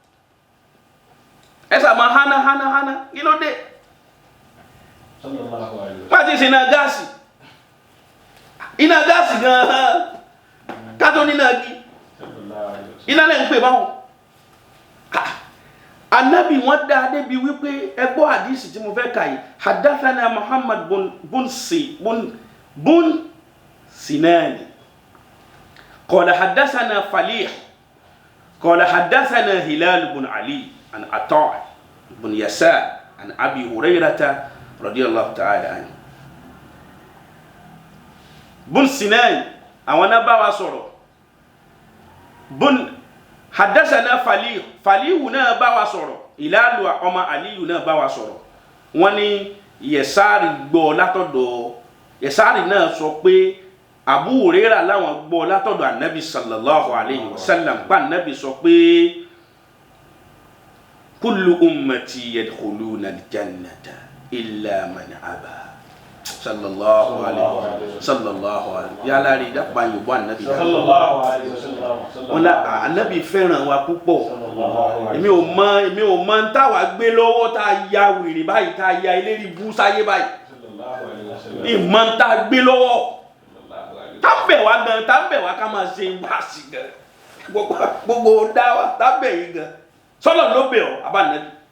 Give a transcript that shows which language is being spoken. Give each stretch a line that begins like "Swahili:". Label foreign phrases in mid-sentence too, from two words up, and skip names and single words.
Yoruba: ẹ sà máa hánà kí ló dé má ti ṣe iná gáàsì gan-an kátó nínú agi iná lẹ́yìn pé báwọn Ànábì wọ́n dá débi wípé ẹgbọ́ àdísì tí mo fẹ́ kà yìí
Arabic: حدثنا محمد بن سنان قال حدثنا فليح قال حدثنا هلال بن علي عن عطاء بن يسار عن أبي هريرة رضي الله تعالى عنه
Yoruba: bun Sinani àwọn náà bá wa sọ̀rọ̀ bun hadathana Falihu náà bá wa sọ̀rọ̀ Hilalu ọmọ Aliyu náà bá wa sọ̀rọ̀ wọ́n ní Yasari gbọ́ látọ̀dọ̀ Yasari náà sọ pé Abu Hurairah láwọn gbọ́ látọ̀dọ̀ Ànábì
Arabic: صلى الله عليه وسلم
Yoruba: pa Ànábì sọ pé
Arabic: كل أمتي يدخلون الجنة إلا من أبى صلى الله عليه
Yoruba: yálà rí dápá yorùbá Ànábì
Arabic: صلى الله عليه وسلم.
Yoruba: wọn la Ànábì fẹ́ràn wa púpọ̀ èmi ò mọ ń táwa gbé lọ́wọ́ tá a ya wèrè báyìí tá a ya eléri bú sáyé báyìí ìmọ̀ ń tá a gbé lọ́wọ́ tá ń bẹ̀ wá ká máa ṣe wá sí gan gbogbo dáwà tá bẹ̀ yìí gan sọ́lọ̀ ló bẹ̀ ọ́ abá Ànábì